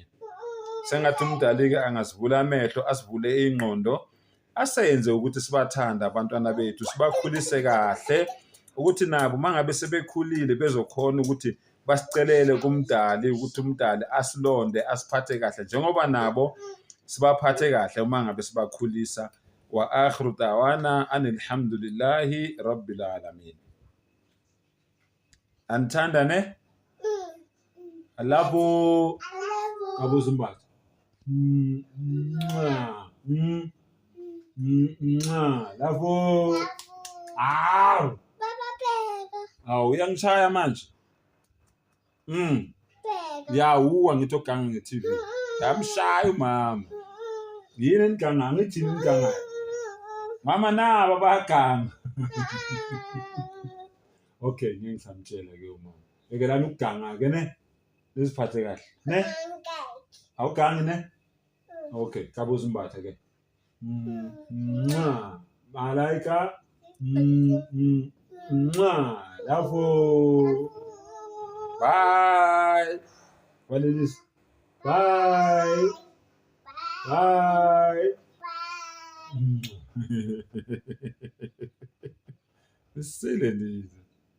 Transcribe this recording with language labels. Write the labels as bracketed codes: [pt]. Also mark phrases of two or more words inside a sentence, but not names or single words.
[zu] Sengathi umdali-ke angasivula amehlo, asivule ingqondo, asenze ukuthi sibathande abantwana bethu, sibakhulise kahle ukuthi nabo mangabe sebekhulile bezokhona ukuthi basicelele kumdali ukuthi umdali asilonde, asiphathe kahle njengoba nabo sibaphathe kahle uma ngabe sibakhulisa. [ar] وآخر دعوانا أن الحمد لله رب العالمين. [zu] Anithanda ne? Alabo abuzimbatha. Lavo. Aw. Aw, uyangishaya manje. Yawuwa ngithi oganga nge-TV. Yamshaya umama. Yini eniganga ngithi niganga. Mama naba bayaganga. Okay, ngeke ngisamtshela ke umama. Ekelani ukuganga ke ne? Lisiphathe kahle. Ne? Awugangi ne? Okay, kabuza umbatha ke. Malaika. Lavo. [en] Bye. What is this? Bye. Bye. Silly.